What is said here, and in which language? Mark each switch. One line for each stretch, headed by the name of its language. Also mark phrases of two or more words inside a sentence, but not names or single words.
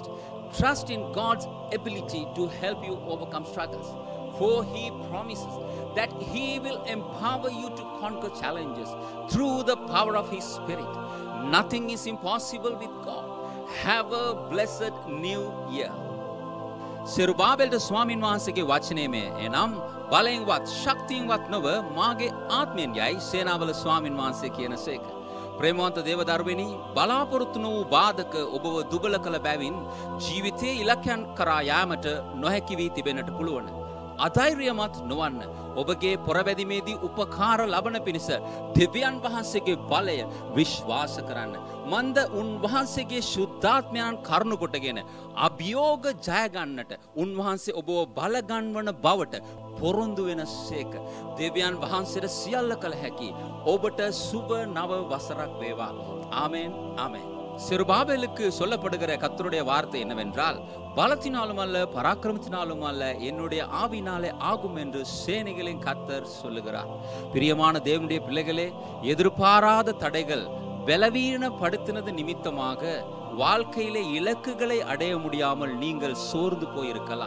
English: Trust in God's ability to help you overcome struggles. For He promises that He will empower you to conquer challenges through the power of His Spirit. Nothing is impossible with God. Have a blessed new year.
Sinhala: Zerubbabel ස්වාමීන් වහන්සේගේ වචනේ මේ එනම් බලයෙන්වත් ශක්තියෙන්වත් නොව මාගේ ආත්මයෙන් යයි සේනාවල ස්වාමීන් වහන්සේ කියනසේක. ප්‍රේමවන්ත දේවදරුවනි, බලාපොරොත්තු වූ බාධක ඔබව දුබල කළ බැවින් ජීවිතයේ ඉලක්කයන් කරා යාමට නොහැකි වී තිබෙන්නට පුළුවන්. අධෛර්යමත් නොවන්න. ඔබගේ පොරවැදීමේදී උපකාර ලබන පිණිස දෙවියන් වහන්සේගේ බලය විශ්වාස කරන්න. මන්ද උන්වහන්සේගේ ශුද්ධාත්මයන් කරුණු කොටගෙන අභියෝග ජය ගන්නට උන්වහන්සේ ඔබව බල ගන්වන බවට පොරොන්දු වෙනසේක. දෙවියන් වහන්සේට සියල්ල කළ හැකි. ඔබට සුබ නව වසරක් වේවා.
Tamil: ஆமென் ஆமென். செருபாபேலுக்கு சொல்லப்படுகிற கர்த்தருடைய வார்த்தை என்னவென்றால், பலத்தினாலும் அல்ல பராக்கிரமத்தினாலும் அல்ல என்னுடைய ஆவினாலே ஆகும் என்று சேனைகளின் கர்த்தர் சொல்லுகிறார். பிரியமான தேவனுடைய பிள்ளைகளே, எதிர்பாராத தடைகள் பலவீனப்படுத்தினது நிமித்தமாக வாழ்க்கையிலே இலக்குகளை அடைய முடியாமல் நீங்கள் சோர்ந்து போயிருக்கலாம்.